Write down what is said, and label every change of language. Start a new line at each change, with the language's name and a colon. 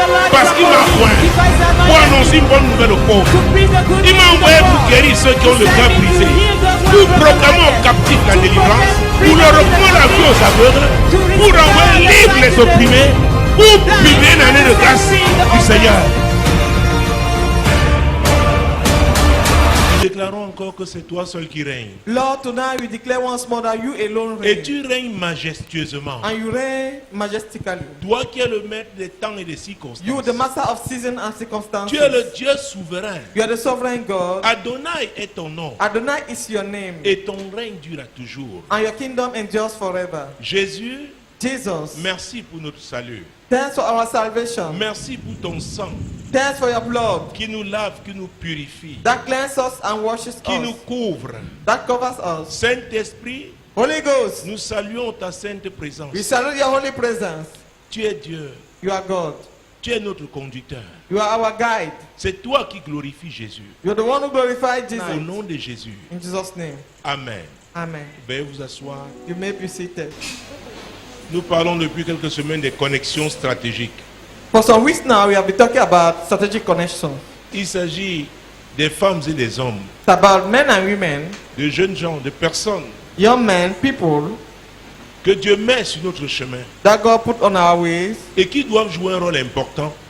French: Parce qu'il m'a oint pour annoncer une bonne nouvelle aux pauvres. Il m'a envoyé pour guérir ceux qui ont le cœur brisé, pour proclamer aux captifs la délivrance, pour leur reprendre la vie aux aveugles, pour envoyer libre les opprimés, pour publier une année de grâce du Seigneur. Nous déclarons encore que c'est toi seul qui règnes.
English: Lord, tonight we declare once more that you alone reign.
French: Et tu règnes majestueusement.
English: And you reign majestically.
French: Toi qui es le maître des temps et des circonstances.
English: You are the master of season and circumstances.
French: Tu es le Dieu souverain.
English: You are the sovereign God.
French: Adonai est ton nom.
English: Adonai is your name.
French: Et ton règne durera toujours.
English: And your kingdom endures forever.
French: Jésus,
English: Jesus,
French: merci pour notre salut.
English: thanks for our salvation.
French: Merci pour ton sang
English: Thanks for your blood
French: qui nous lave, qui nous purifie,
English: that cleanses us and washes
French: qui nous
English: us,
French: couvre.
English: that covers us.
French: Saint-Esprit,
English: Holy Ghost,
French: nous saluons ta sainte présence.
English: we salute your holy presence.
French: Tu es Dieu.
English: You are God.
French: Tu es notre conducteur.
English: You are our guide.
French: C'est toi qui glorifies Jésus.
English: You are the one who glorified
French: Au
English: Jesus.
French: nom de Jésus.
English: In Jesus' name.
French: Amen.
English: Amen.
French: Veuillez vous asseoir.
English: You may be seated.
French: Nous parlons depuis quelques semaines des connexions stratégiques.
English: For some weeks now, we have been talking about strategic connection.
French: Il s'agit des femmes et des hommes,
English: It's about men and women,
French: de jeunes gens, de personnes
English: young men, people
French: que Dieu met sur notre chemin
English: that God put on our ways,
French: et qui doivent jouer un rôle important